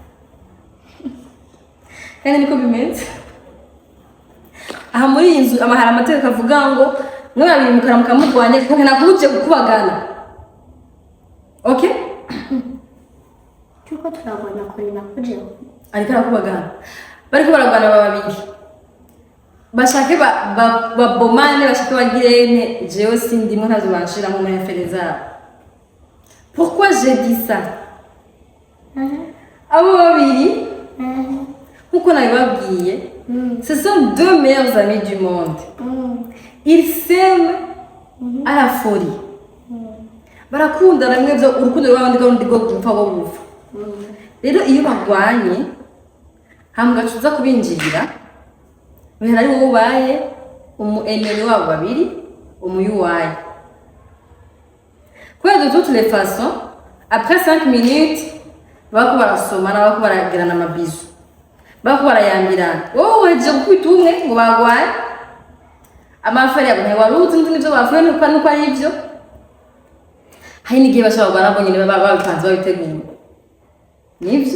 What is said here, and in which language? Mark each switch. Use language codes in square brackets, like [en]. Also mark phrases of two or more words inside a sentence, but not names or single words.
[rn] kandi niko bimeze aha muri iyi nzu amahara amategeko avuga ngo mwe babiri mukaramuka murwanye kandi nakuje gukubagana okay turiko turagwana kuri nakuje ariko arakubagana bariko baragwana babiri bashake babomane bashake bagirene jewe sindimo ntazo banshiramo muri affaire zabo. [fr] Pourquoi j'ai dit ça? [rn] Abo babiri nkuko nabibabwiye [fr] ce sont deux meilleurs amis du monde. Ils s'aiment à la folie. [rn] Barakundana mwe byo urukundo rw'abandi kandi rwo gupfa bo gupfa. Rero iyo bagwanye hamgacuza kubinjirira bihera ari wowe ubaye enemy wabo babiri umuyuwaye. [fr] De toutes les façons, après 5 minutes, [rn] bako barasomana bako baragirana amabizu. Bako barayamirana. Wowe weje gukubita umwe ngo bagwaye. Amafari yabo ntayo waruzi n'ibyo bavuye nuko ari ibyo. Hari n'igihe bashaka barabonye niba babipanze babiteguye. Nibyo.